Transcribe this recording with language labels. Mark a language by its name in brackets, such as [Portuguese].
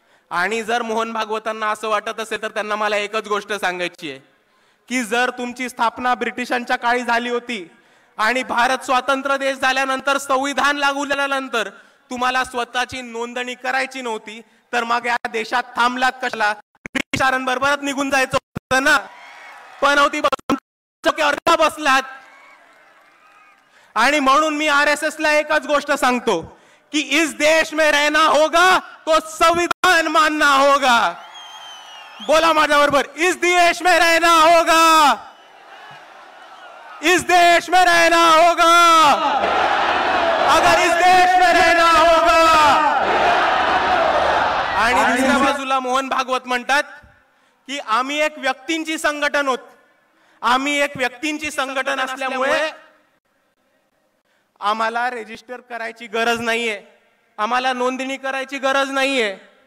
[Marathi] आणि जर मोहन भागवतांना असं वाटत असेल तर त्यांना मला एकच गोष्ट सांगायची आहे की जर तुमची स्थापना ब्रिटिशांच्या काळी झाली होती आणि भारत स्वतंत्र देश झाल्यानंतर संविधान लागू झाल्यानंतर तुम्हाला स्वतःची नोंदणी करायची नव्हती, तर मग या देशात थांबलात कशाला? ब्रिटिशांबरोबरच निघून जायचं होतं ना. पण होती बसलात. आणि म्हणून मी RSSला एकच गोष्ट सांगतो कि [Hindi] इस देश में रहना होगा तो संविधान मानना होगा. [Marathi] बोला माझ्या बरोबर, [Hindi] इस देश में रहना होगा, इस देश में रहना होगा, अगर इस देश में रहना होगा. [Marathi] आणि दुसऱ्या बाजूला मोहन भागवत म्हणतात की आम्ही एक व्यक्तींची संघटन आहोत, आम्ही एक व्यक्तींची संघटन असल्यामुळे आम्हाला रजिस्टर करायची गरज नाहीये, आम्हाला नोंदणी करायची गरज नाहीये.